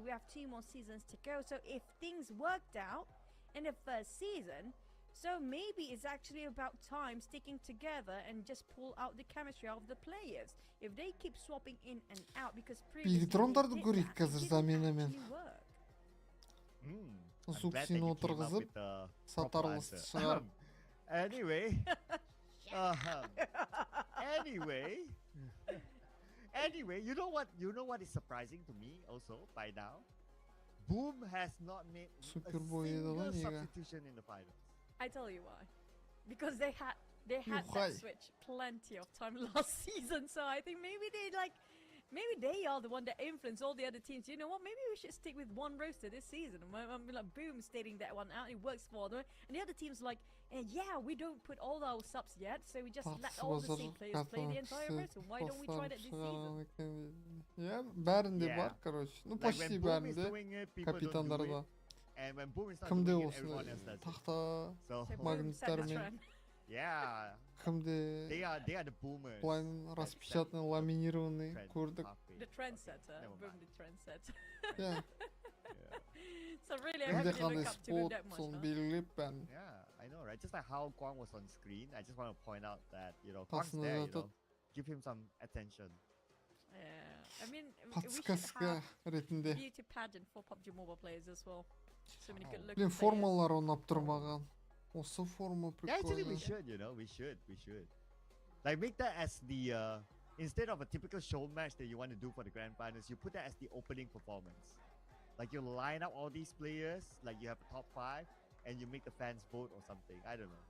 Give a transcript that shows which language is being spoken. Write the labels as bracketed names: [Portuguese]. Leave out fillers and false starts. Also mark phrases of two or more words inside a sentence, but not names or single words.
[English] We have 2 more seasons to go. So if things worked out in the first season, so maybe it's actually about time sticking together and just pull out the chemistry of the players. If they keep swapping in and out, because previously it didn't actually work. [Kazakh] Суксин отырғызып, сатарлысты шығарып. [English] Anyway, you know what is surprising to me also by now? Boom has not made a single substitution in the finals. I tell you why. Because they had that switch plenty of time last season, so I think maybe they like Maybe they are the one that influence all the other teams. You know what? Maybe we should stick with one roster this season. I'm like, boom, stating that one out. It works for them. And the other teams like, yeah, we don't put all our subs yet, so we just let all the same players play the entire roster. Why don't we try that this season? Yeah, [Kazakh] бәрінде бар, короче. [Russian] Ну, почти [Kazakh] бәрінде. Капитандарда. Кімде осындай тақта магниттармен. [English] Yeah. [Kazakh] Кімде [English] They are the boomers. [Russian] план распечатанный, ламинированный көрдік. [English] The trendsetter. Boom, the trendsetter. Yeah. So really, I [Kazakh] Кімде [English] really [Kazakh] қандай [English] look up to them that [Kazakh] спот, [English] much. [Kazakh] соны белгілеп бәрін. [English] Yeah, I know, right? Just like how Guang was on screen, I just want to point out that, you know, Guang's [Kazakh] Қасында [English] there, you [Kazakh] жатады. [English] know, give him some attention. Yeah, I mean, we should [Kazakh] Подсказка [English] have [Kazakh] ретінде. [English] beauty pageant for PUBG Mobile players as well. So many good looking [Kazakh] Блин, [English] players. [Kazakh] формалар ұнап тұр маған. Осы форма [English] Yeah, actually, we [Kazakh] прикольно. [English] should, you know, we should. Like, make that as the, instead of a typical show match that you want to do for the grand finals, you put that as the opening performance. Like, you line up all these players, like you have a top 5, and you make the fans vote or something. I don't know.